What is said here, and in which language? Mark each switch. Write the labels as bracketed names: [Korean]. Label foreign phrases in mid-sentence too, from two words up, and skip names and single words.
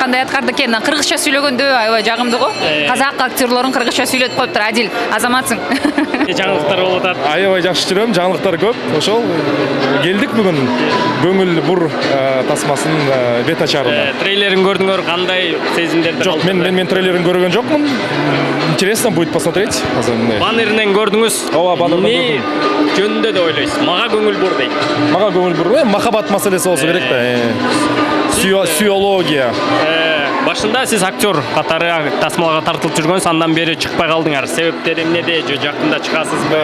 [Kyrgyz] Кандай аткарды экен, кыргызча сүйлөгөндө аябай жагымдуу го. Казак актерлорун кыргызча сүйлөтүп коюптур. Адил, азаматсың. Жаңылыктар болуп атат. Аябай жакшы жүрөм, жаңылыктар көп. Ошол келдик бүгүн көңүл бур тасмасынын бет ачарына. Трейлерин көрдүңөр, кандай сезимдерди? Жок, мен трейлерин көргөн жокмун. [Russian] Интересно будет посмотреть. [Kyrgyz] Баннеринен көрдүңүз? Ооба, баннеринен көрдүм. Эмне жөнүндө деп ойлойсуз? Мага көңүл бур дейт. Мага көңүл бур, махабат маселеси болсо керек да. Сүйология. Башында сиз актер катары тасмалга тартылып жүргөнсүз, андан бери чыкпай калдыңар. Себептери эмнеде? Же жакында чыгасызбы?